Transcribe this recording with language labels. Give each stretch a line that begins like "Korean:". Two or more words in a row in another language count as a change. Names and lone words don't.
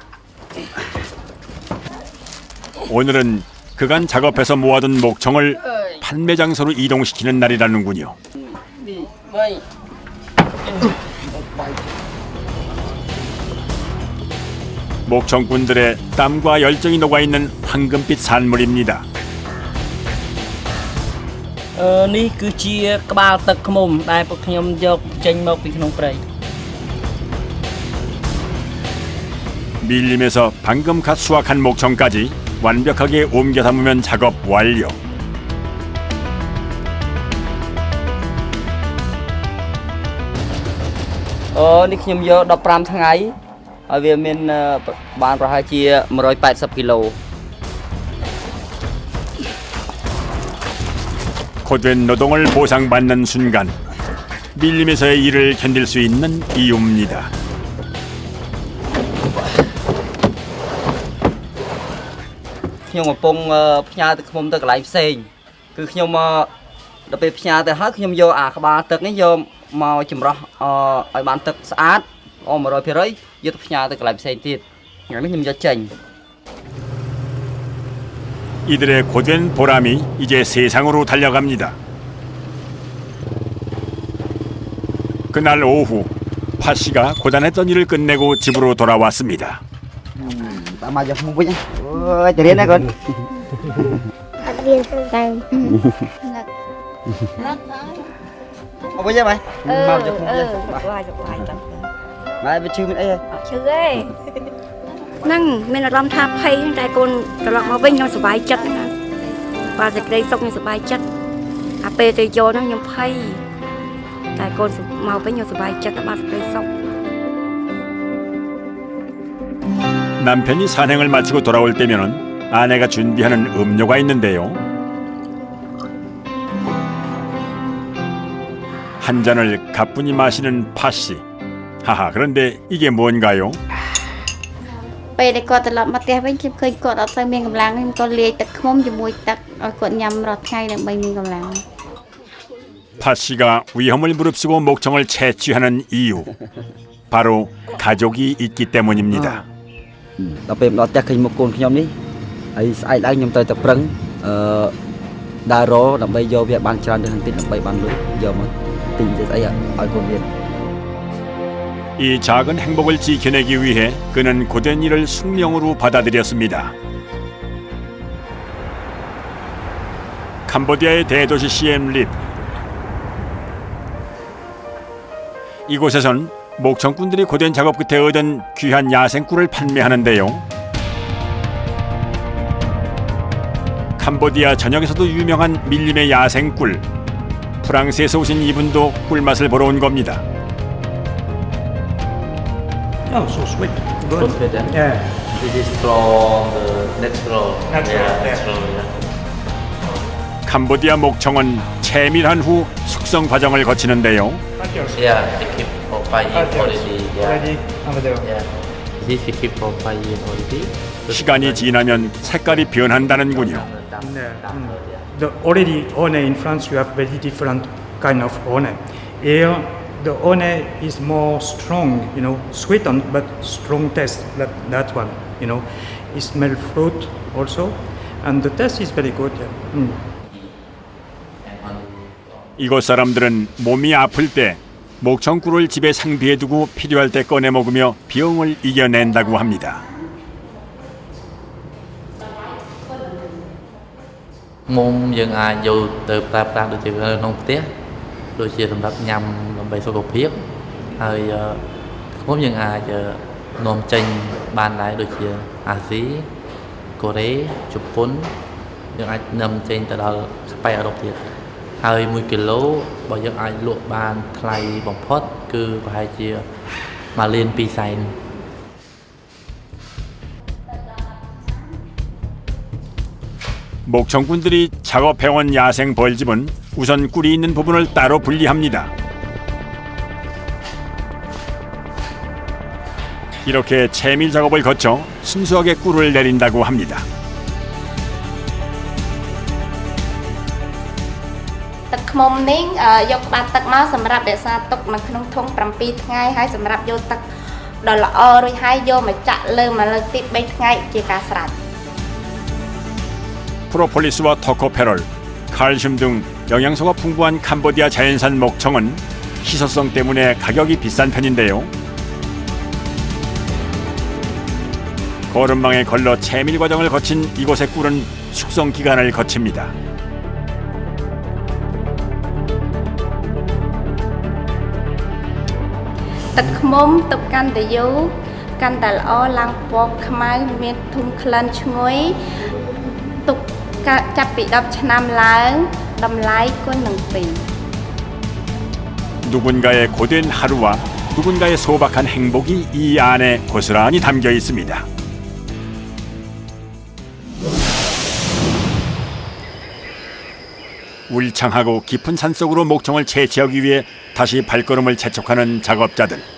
Korean: 오늘은 그간 작업해서 모아둔 목청을 판매 장소로 이동시키는 날이라는군요. 목청꾼들의 땀과 열정이 녹아있는 황금빛 산물입니다.
Khmer: នេះគឺជាក្បាលទឹកឃ្មុំដែលពួកខ្ញុំយកចេញមកពីក្នុងព្រៃ
Korean: 밀림에서 방금 갓 수확한 목청까지 완벽하게 옮겨 담으면 작업 완료.
Khmer: នេះខ្ញុំយក15ថ្ងៃហើយវាមានបានប្រហែលជា180គីឡូ
Korean: 고된 노동을 보상받는 순간 밀림에서의 일을 견딜 수 있는 이유입니다.
Khmer: ខ្ញុំកំពុងផ្ញើទឹកឃ្មុំទៅកន្លែងផ្សេងគឺខ្ញុំដល់ពេលផ្ញើទៅហើយខ្ញុំយកអាក្បាលទឹកនេះយកមកចម្រោះឲ្យបានទឹកស្អាតល្អ 100%យកទៅផ្ញើទៅកន្លែងផ្សេងទៀតថ្ងៃនេះខ្ញុំយកចេញ
Korean: 이들의 고된 보람이 이제 세상으로 달려갑니다. 그날 오후 파씨가 고단했던 일을 끝내고 집으로 돌아왔습니다.
Khmer: តាមមកយកមុខវិញអូយទៅរៀនណាកូន អត់រៀនទៅ មកវិញហើយមកយកមុខវិញ វាយទៅ បាយវាឈឺមានអីហ៎ ឈឺទេហ្នឹងមានអារម្មណ៍ថាភ័យតែកូនត្រឡប់មកវិញខ្ញុំសប្បាយចិត្តណាបាទសេចក្តីសុខខ្ញុំសប្បាយចិត្តអាពេលទៅយកហ្នឹងខ្ញុំភ័យតែកូនមកវិញខ្ញុំសប្បាយចិត្តបាទសេចក្តីសុខ
Korean: 남편이 산행을 마치고 돌아올 때면은 아내가 준비하는 음료가 있는데요. 한 잔을 가뿐히 마시는 파씨. 하하, 그런데 이게 뭔가요?
Khmer: ពេលដែលគាត់ត្រឡប់មកផ្ទះវិញខ្ញុំឃើញគាត់អត់សូវមានកម្លាំងខ្ញុំក៏លាយទឹកឃ្មុំជាមួយទឹកឲ្យគាត់ញ៉ាំរាល់ថ្ងៃដើម្បីមានកម្លាំង
Korean: 파씨가 위험을 무릅쓰고 목청을 채취하는 이유. 바로 가족이 있기 때문입니다.
Khmer: ដល់ពេលមកដល់ផ្ទះឃើញមុខកូនខ្ញុំនេះហើយស្អែកឡើងខ្ញុំទៅតែប្រឹងដើររដើម្បីយកវាបានច្រើនទៅបន្តិចដើម្បីបានលុយយកមកទិញទៅស្អីឲ្យកូនរៀន
Korean: 이 작은 행복을 지켜내기 위해 그는 고된 일을 숙명으로 받아들였습니다. 캄보디아의 대도시 시엠립. 이곳에선 목청꾼들이 고된 작업 끝에 얻은 귀한 야생꿀을 판매하는데요. 캄보디아 전역에서도 유명한 밀림의 야생꿀. 프랑스에서 오신 이분도 꿀맛을 보러 온 겁니다.
English: Oh, so sweet. Good. Yeah. This is from the natural. Natural.
Korean: 캄보디아 목청은 채밀한 후 숙성 과정을 거치는데요.
English: Yeah, they keep for 5 years already. Yeah. Already over there. Yeah. This we keep for 5 years already.
Korean: 시간이 지나면 색깔이 변한다는군요.
English: The already one in France you have very different kind of one. Here the one is more strong, sweetened but strong taste. That one, it smells fruit also, and the taste is very good.
Korean: 이곳 사람들은 몸이 아플 때 목청꿀을 집에 상비해두고 필요할 때 꺼내 먹으며 병을 이겨낸다고 합니다. Môn dân ai vô từ ta được chữ nông tiết, đôi chia thành lập nhằm làm bài số cột phiết,
Khmer: ហើយខ្ញុំយើងអាចនាំចេញបានដែរដូចជាអាស៊ីកូរ៉េជប៉ុនយើងអាចនាំចេញទៅដល់ស្ប៉ែអឺរ៉ុបទៀតហើយ1គីឡូបើយើងអាចលក់បានថ្លៃបំផុតគឺប្រហែលជា1លាន2សែន
Korean: 목청꾼들이 작업해온 야생 벌집은 우선 꿀이 있는 부분을 따로 분리합니다. 이렇게 채밀 작업을 거쳐 순수하게 꿀을 내린다고 합니다.
Khmer: ទឹកខ្មុំនេះយកក្បាលទឹកមកសម្រាប់រក្សាទុកនៅក្នុងធុង7ថ្ងៃហើយសម្រាប់យកទឹកដ៏ល្អរួចហើយយកមកចាក់លើមកលើកទី3ថ្ងៃជាការស្រេច
Korean: 프로폴리스와 토코페롤, 칼슘 등 영양소가 풍부한 캄보디아 자연산 목청은 희소성 때문에 가격이 비싼 편인데요. 거름망에 걸러 채밀 과정을 거친 이곳의 꿀은 숙성 기간을 거칩니다.
Khmer: ទឹកខ្មុំទុកកាន់តែយូរកាន់តែល្អឡើងពណ៌ខ្មៅមានធុំក្លិនឈ្ងុយទុកចាប់ពី10ឆ្នាំឡើងតម្លៃគុណនឹង2
Korean: 누군가의 고된 하루와 누군가의 소박한 행복이 이 안에 고스란히 담겨 있습니다. 울창하고 깊은 산속으로 목청을 채취하기 위해 다시 발걸음을 재촉하는 작업자들.